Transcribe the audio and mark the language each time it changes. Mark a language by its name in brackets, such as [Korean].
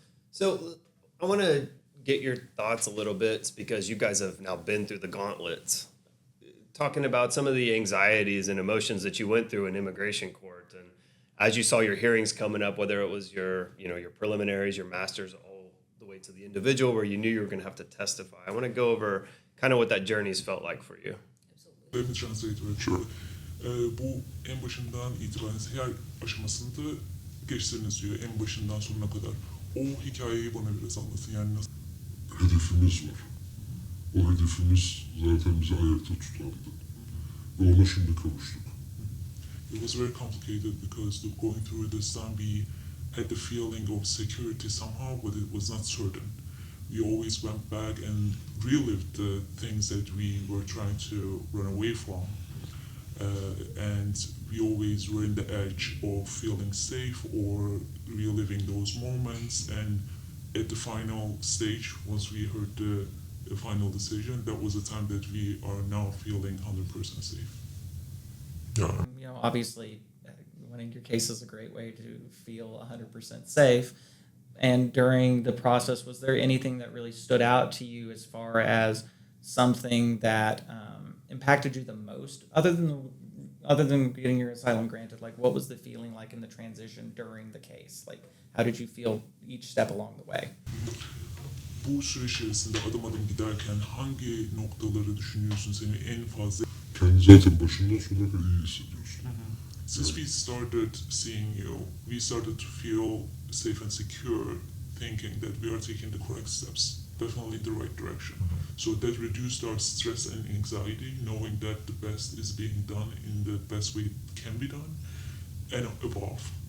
[English] So I want to get your thoughts a little bit because you guys have now been through the gauntlets, talking about some of the anxieties and emotions that you went through in immigration court. And as you saw your hearings coming up, whether it was your preliminaries, your masters, all the way to the individual where you knew you were going to have to testify. I want to go over kind of what that journey's felt like for you. Let me translate very short. [Turkish] Bu en başından itibaren her aşamasında geçtiğiniz diyor. En başından sonuna kadar. O hikayeyi bana biraz anlatın. Yani nasıl? Hedefimiz var. O hedefimiz zaten bizi ayakta tutardı. Ve ona şimdi kavuştuk. [English] It was very complicated because going through this time we had the feeling of security somehow, but it was not certain. We always went back and relived the things that we were trying to run away from. And we always were in the edge of feeling safe or reliving those moments. And at the final stage, once we heard the final decision, that was the time that we are now feeling 100% safe. Yeah. Obviously, winning your case is a great way to feel 100% safe. And during the process, was there anything that really stood out to you as far as something that impacted you the most, other than getting your asylum granted? Like, what was the feeling like in the transition during the case? Like, how did you feel each step along the way? [Turkish] Bu süreç içerisinde adım adım giderken hangi noktaları düşünüyorsun seni en fazla? Kendi zaten başından sonuna kadar iyi hissediyorsun. [English] Since we started seeing you, we started to feel safe and secure, thinking that we are taking the correct steps, definitely in the right direction. So that reduced our stress and anxiety, knowing that the best is being done in the best way it can be done, and above.